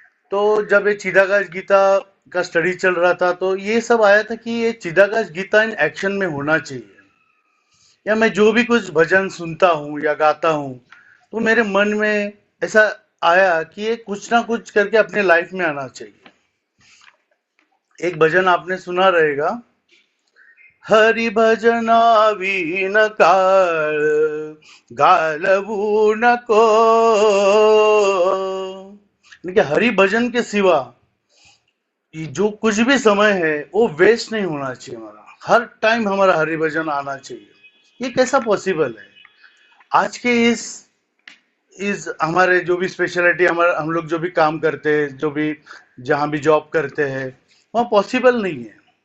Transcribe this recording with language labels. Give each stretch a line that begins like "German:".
Hindi: तो जब ये चिदाकाश गीता का स्टडी चल रहा था तो ये सब आया था कि ये चिदाकाश गीता इन एक्शन में होना चाहिए। या मैं जो भी कुछ भजन सुनता हूँ या गाता हूँ तो मेरे मन में ऐसा आया कि ये कुछ ना कुछ करके अपने लाइफ में आना चाहिए। एक भजन आपने सुना रहेगा,
Marathi: हरि भजना वीन काळ गालवू नको।
Hindi: देखिए, हरि भजन के सिवा ये जो कुछ भी समय है वो वेस्ट नहीं होना चाहिए। हमारा हर टाइम हमारा हरि भजन आना चाहिए। ये कैसा पॉसिबल है? आज के इस हमारे जो भी स्पेशलिटी, हमारा हम लोग जो भी काम करते हैं, जो भी जहां भी जॉब करते हैं, वहां पॉसिबल नहीं है।